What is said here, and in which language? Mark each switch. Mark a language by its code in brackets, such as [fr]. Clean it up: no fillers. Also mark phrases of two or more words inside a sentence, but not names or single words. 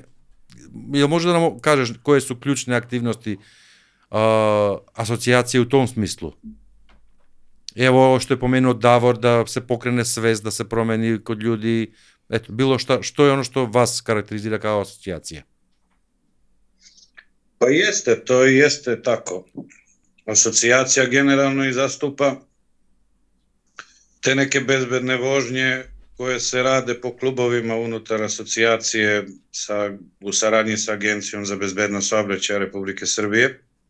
[mk] Или може да нам кажеш кои се клучни активности асоцијација [sr] у том смислу? [mk] Ево што е поменуo Давор, да се покрене свест, да се промени код луѓе. Ето, било што е оно што вас карактеризира како асоцијација? [sr] Pa jeste, to jeste tako. Asocijacija generalno i zastupa te neke bezbedne vožnje koje se rade po klubovima unutar asocijacije u saradnji sa Agencijom za bezbednost saobraćaja Republike Srbije.